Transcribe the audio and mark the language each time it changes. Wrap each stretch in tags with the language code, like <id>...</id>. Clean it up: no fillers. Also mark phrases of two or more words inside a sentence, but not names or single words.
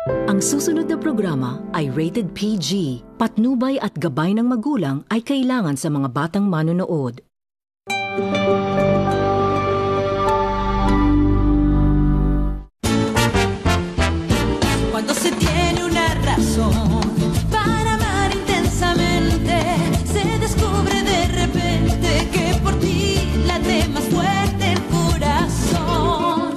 <tl>Ang susunod na programa ay rated PG. Patnubay at gabay ng magulang ay kailangan sa mga batang manonood.</tl> <es>Cuando se tiene una razón para amar intensamente, se descubre de repente que por ti late más fuerte el corazón.</es>